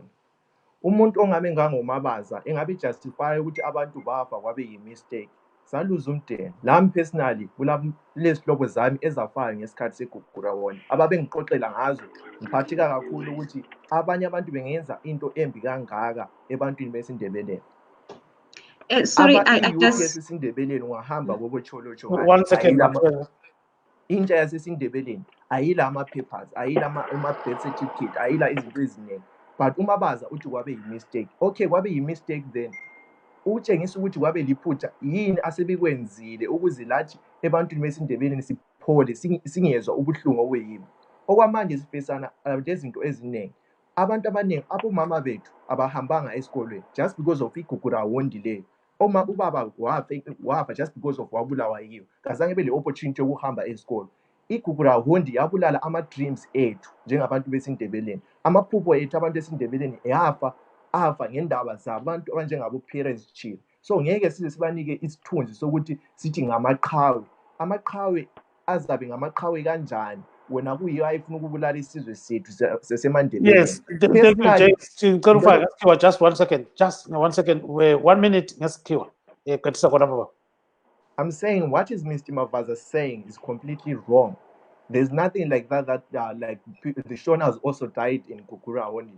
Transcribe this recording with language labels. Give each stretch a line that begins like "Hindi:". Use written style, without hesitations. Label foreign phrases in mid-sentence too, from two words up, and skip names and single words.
North Ndebele: Umuntu ongabe ngangoMabaza engabe justify ukuthi abantu bafa kwabe yi-mistake. Saluza umdeni. Nami personally kulesihlobo zami ezafayo ngesikhathi segugurawundi ababengixoxela ngazo ngiphatheka kakhulu ukuthi abanye abantu bengenza into embi kangaka ebantwini besindebeleni.
English: Sorry, I just
North Ndebele: yasesindebeleni ungahamba kobocholocho
English: One second.
North Ndebele: intsha yasesindebeleni ayila ama-papers, ayila ama-birth certificate, ayila izinto eziningi. But uMabaza uthi kwabe yi-mistake. Okay, kwabe yi-mistake then. Utshengisa ukuthi kwabe liphutha yini asebekwenzile ukuze lathi ebantwini besindebeleni siphole singezwa ubuhlungu obuyimi. Okwamanje sifesana lezinto eziningi. Abantu abaningi abomama bethu abahambanga esikolweni
English: just because of
North Ndebele: igugurawundi leyo. Ubaba wafa
English: just because of
North Ndebele: wabulawa yiyo. Kazange bele opportunity yokuhamba esikolo. igugurahundi yabulala ama-dreams ethu njengabantu besindebeleni, amaphupho ethu abantu besindebeleni afa ngendaba zabantu abanjengabo-Perrance Shiri. So ngeke size sibanike isithunzi sokuthi sithi ngamaqhawe. Amaqhawe azabe ngamaqhawe kanjani wena kuyiyo ayefuna ukubulala isizwe sethu sesemandebeleni?
English: Yes, thank you, James. Just 1 second. Just 1 second. 1 minute. I'm saying what is Mr. Mavaza saying is completely wrong. There's nothing like that like the Shonas also died in Kukurahondi.